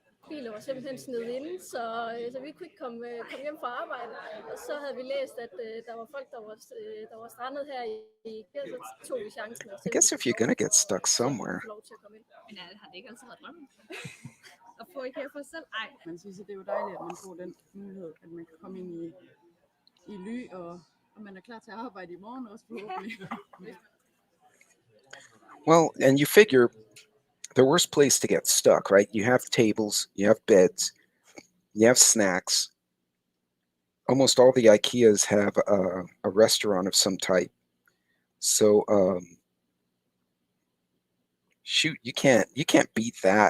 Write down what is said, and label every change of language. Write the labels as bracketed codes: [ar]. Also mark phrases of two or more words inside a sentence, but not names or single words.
[da] filer var simpelthen snedet inde, så vi kunne ikke komme hjem fra arbejde. Og så havde vi læst, at der var folk, der var strandet her i Ikea, så tog vi chancen. [en] I guess if you're gonna get stuck somewhere. [da] Men har det ikke altid været drømmen? At få Ikea for sig selv? Ej. Man synes, at det er jo dejligt, at man får den mulighed, at man kan komme ind i ly, og man er klar til at arbejde i morgen også forhåbentlig. [en] Well, and you figure the worst place to get stuck, right? You have tables, you have beds, you have snacks. Almost all the Ikeas have a restaurant of some type. So, shoot, you can't beat that.